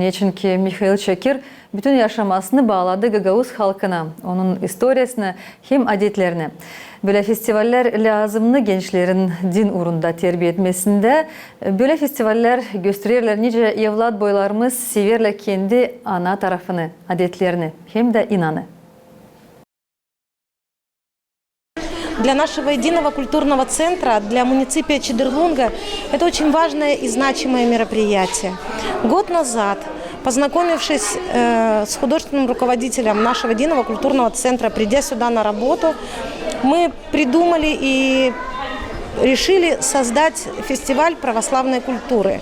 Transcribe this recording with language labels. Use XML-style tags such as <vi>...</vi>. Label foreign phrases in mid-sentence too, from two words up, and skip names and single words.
<gag>Niçin ki Mikhail Çakir bütün yaşamasını bağladı Gagavuz halkına, onun historiasına hem adetlerine. Böyle festivaller lazımlı gençlerin din uğrunda terbiye etmesinde. Böyle festivaller gösterirler nice evlat boylarımız severler kendi ana tarafını, adetlerini hem de inanı.</gag> <ru>Для нашего единого культурного центра, для муниципия Чедерлунга это очень важное и значимое мероприятие. Год назад Познакомившись с художественным руководителем нашего единого культурного центра, придя сюда на работу, мы придумали и решили создать фестиваль православной культуры.</ru>